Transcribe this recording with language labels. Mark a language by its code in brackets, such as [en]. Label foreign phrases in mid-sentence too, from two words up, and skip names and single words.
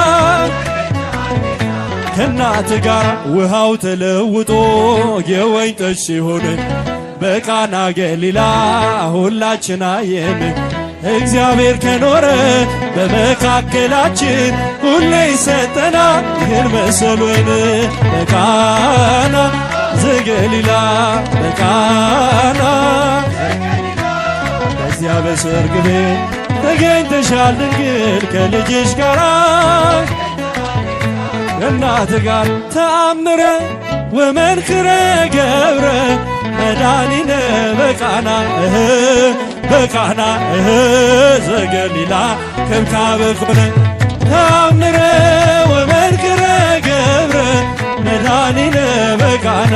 [am] ከእናት ጋር ውሃው ተለውጦ የወይን ጠጅ ሲሆን በቃና ገሊላ ሁላችን አየን እግዚአብሔር ከኖረ በመካከላችን ሁሌ ይሰጠና ይህን መሰል ወይን በቃና ዘገሊላ በቃና በዚያ በሰርግ ቤት ተገኝተሻል ድንግል ከልጅሽ ጋራ ከእናት ጋር [gez] ተአምረ ወመንክረ ገብረ መድኃኒነ በቃና በቃና ዘገሊላ ከብካበ ኮነ ተአምረ ወመንክረ ገብረ መድኃኒነ በቃና